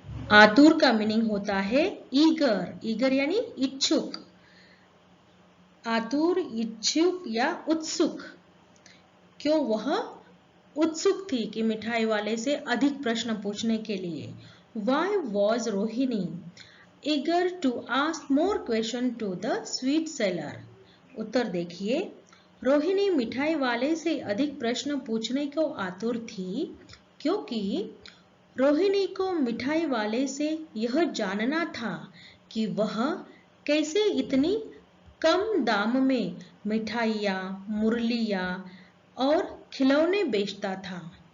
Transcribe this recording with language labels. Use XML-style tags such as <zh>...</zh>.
<hi>आतुर का मीनिंग होता है ईगर। ईगर यानी इच्छुक। आतुर, इच्छुक या उत्सुक। क्यों वह उत्सुक थी कि मिठाई वाले से अधिक प्रश्न पूछने के लिए?</hi> <en>Why was Rohini eager to ask more question to the sweet seller?</en> <hi>उत्तर देखिए, रोहिणी मिठाई वाले से अधिक प्रश्न पूछने को आतुर थी क्योंकि रोहिणी को मिठाई वाले से यह जानना था कि वह कैसे इतनी कम दाम में मिठाइयाँ, मुरलियाँ और खिलौने बेचता था।</hi>